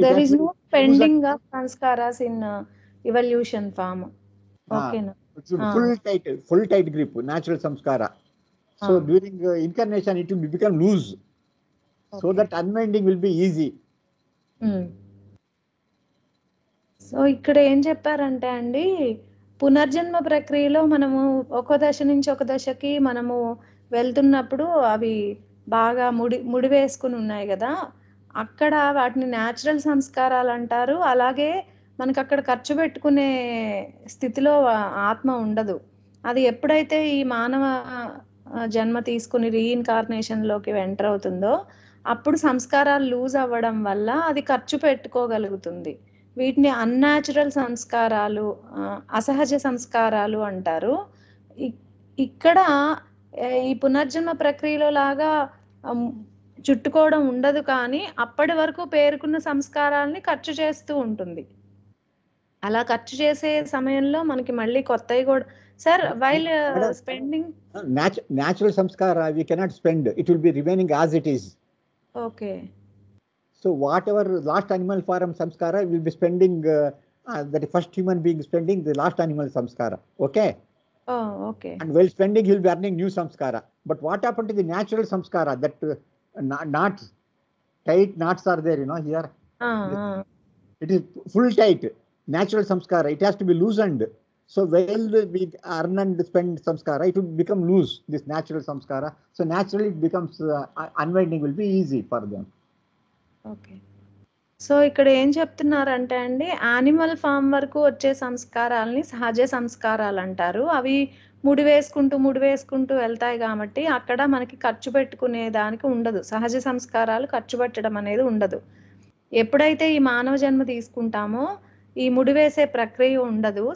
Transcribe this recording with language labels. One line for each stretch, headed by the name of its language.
English: there is no spending of sanskaras in evolution form. Okay. Full tight grip, natural samskara. So during incarnation, it will become loose. Okay. So that unwinding will be easy.
Telugu: So ఇక్కడ ఏం చెప్పారంటే అండి, పునర్జన్మ ప్రక్రియలో మనము ఒక దశ నుంచి ఒక దశకి మనము వెళ్తున్నప్పుడు అవి బాగా ముడి వేసుకుని ఉన్నాయి కదా, అక్కడ వాటిని న్యాచురల్ సంస్కారాలు అంటారు. అలాగే మనకు అక్కడ ఖర్చు పెట్టుకునే స్థితిలో ఆత్మ ఉండదు. అది ఎప్పుడైతే ఈ మానవ జన్మ తీసుకుని రీఇన్కార్నేషన్లోకి ఎంటర్ అవుతుందో అప్పుడు సంస్కారాలు లూజ్ అవ్వడం వల్ల అది ఖర్చు పెట్టుకోగలుగుతుంది. వీటిని అన్యాచురల్ సంస్కారాలు, అసహజ సంస్కారాలు అంటారు. ఇక్కడ ఈ పునర్జన్మ ప్రక్రియలో లాగా చుట్టుకోవడం ఉండదు, కానీ అప్పటి వరకు పేరుకున్న సంస్కారాలని ఖర్చు చేస్తూ ఉంటుంది. అలా ఖర్చు చేసే సమయంలో మనకి మళ్ళీ కొత్తవి కూడా sir
English: While spending natural samskara we cannot spend, it will be remaining as it is. Okay. So whatever last animal form samskara will be spending, that first human being spending the last animal samskara. Okay. Oh, okay. And while spending he will be earning new samskara. But what happened to the natural samskara? That knots, tight knots are there, you know, here. It is full tight. Natural samskara, it has to be loosened. So while we earn and spend samskara, it will become loose, this natural samskara. So naturally it becomes unwinding will be easy for them.
Telugu: Okay. So ఇక్కడ ఏం చెప్తున్నారంటే అండి, animal form వరకు వచ్చే సంస్కారాలని సహజ సంస్కారాలు అంటారు. అవి ముడి వేసుకుంటూ వెళ్తాయి కాబట్టి అక్కడ మనకి ఖర్చు పెట్టుకునే దానికి ఉండదు. సహజ సంస్కారాలు ఖర్చు పెట్టడం అనేది ఉండదు. ఎప్పుడైతే ఈ మానవ జన్మ తీసుకుంటామో ఈ ముడివేసే ప్రక్రియ ఉండదు.